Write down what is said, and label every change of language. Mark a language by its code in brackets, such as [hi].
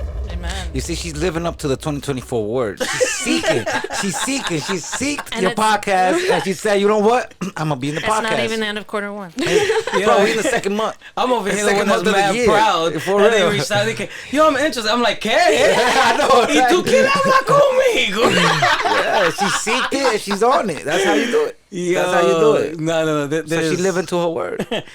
[en] Amen. You see, she's living up to the 2024 word. She's seeking. She seeked and your podcast, and she said, you know what? I'm going to be in the podcast. It's not even the end of quarter 1. Bro, we in the second month. I'm over here the one that's mad proud. For real. They reached out, yo, I'm interested. I'm like, ¿qué? I know. [es] ¿Y tú quieres hablar conmigo? [en] Yeah, she seeked it, and she's on it. That's how you do it. That's how you do it. No. So she living to her word.